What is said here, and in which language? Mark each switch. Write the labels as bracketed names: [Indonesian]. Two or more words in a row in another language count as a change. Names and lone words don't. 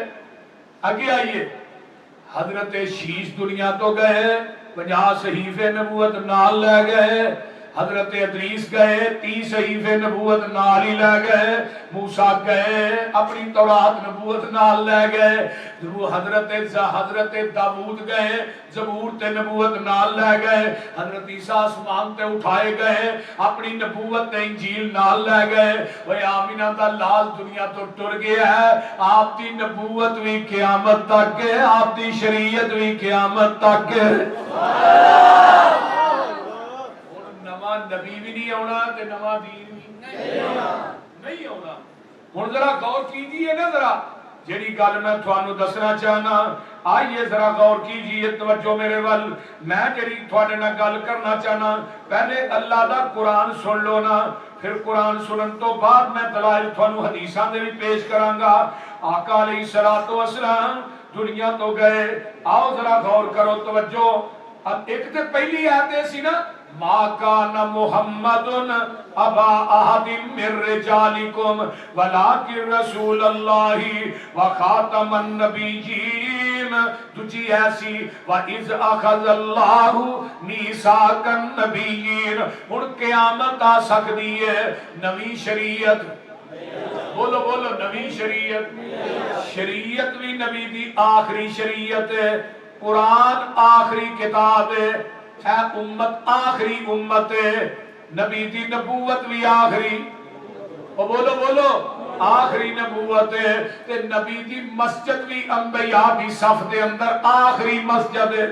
[Urdu] آگے آئیے، [Punjabi] حضرت شیش دنیا تو گئے، 50 صحیفے نبوت نال لے گئے۔ حضرت ادریس گئے، 30 صحیفے نبوت نال ہی لے گئے۔ موسیٰ گئے، اپنی تورات نبوت نال لے گئے۔ حضرت داؤد گئے، زبور تے نبوت نال لے گئے۔ حضرت عیسیٰ آسمان تے اٹھائے گئے، اپنی نبوت تے انجیل نال لے گئے۔ وہ آمینہ دا لال دنیا تو ٹر گیا ہے، آپ دی نبوت بھی قیامت تک ہے، آپ دی شریعت بھی قیامت تک ہے۔ نواں نبی بھی نہیں ہونا تے نواں دین بھی نہیں ہونا۔ ہن ذرا [Urdu] غور کیجئے [Punjabi] نا، ذرا جیڑی گل میں تھانوں دسنا چاہنا، [Urdu] آئیے ذرا غور کیجئے، [Punjabi] توجہ میرے ول، میں جیڑی تھوڑے نال گل کرنا چاہنا، پہلے اللہ دا قرآن سن لو نا، پھر قرآن سنن تو بعد میں دلائل تھانوں حدیثاں دے بھی پیش کراں گا۔ آقا [Arabic] علیہ الصلوۃ والسلام [Punjabi] دنیا تو گئے، آؤ ذرا غور کرو، توجہ۔ اب ایک تے پہلی آیت سی نا، [Arabic] ما کان محمد ابا احد من رجالکم ولکن رسول اللہ وخاتم النبیین۔ [Punjabi] دوجی ایسی [Arabic] وَإِذْ أَخَذَ اللَّهُ مِيثَاقَ النَّبِيِّينَ۔ [Punjabi] ہن قیامت آ سکتی ہے، نویں شریعت، بولو بولو نویں شریعت، شریعت بھی نبی دی آخری شریعت ہے، قرآن آخری کتاب ہے، اے امت آخری امت ہے، نبی دی نبوت بھی آخری، بولو بولو آخری نبوت ہے، تے نبی دی مسجد بھی انبیاء بھی صف دے اندر آخری مسجد ہے۔